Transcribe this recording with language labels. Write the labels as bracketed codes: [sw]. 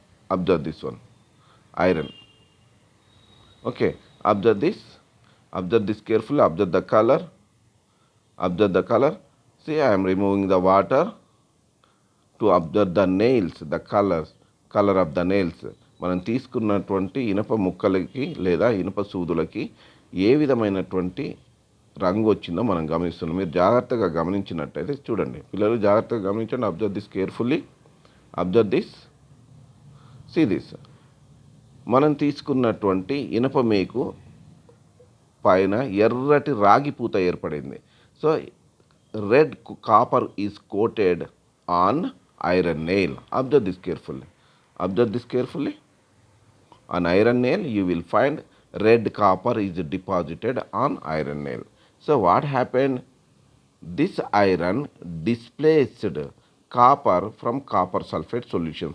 [en] Observe this one, iron. Okay, observe this. Observe this carefully. Observe the color. Observe the color. See, I am removing the water to observe the nails, the color of the nails. [te] మనం తీసుకున్నటువంటి ఇనుప ముక్కలకి లేదా ఇనుప సూదులకి ఏ విధమైనటువంటి రంగు వచ్చిందో మనం గమనిస్తున్నాం. మీరు జాగ్రత్తగా గమనించినట్టయితే చూడండి, పిల్లలు జాగ్రత్తగా గమనించండి. [en] Observe this carefully. Observe this. See this. [te] మనం తీసుకున్నటువంటి ఇనుప మేకు పైన ఎర్రటి రాగి పూత ఏర్పడింది. [en] So red copper is coated on iron nail. Observe this carefully. Observe this carefully. On iron nail, you will find red copper is deposited on iron nail. So what happened? This iron displaced copper from copper sulfate solution.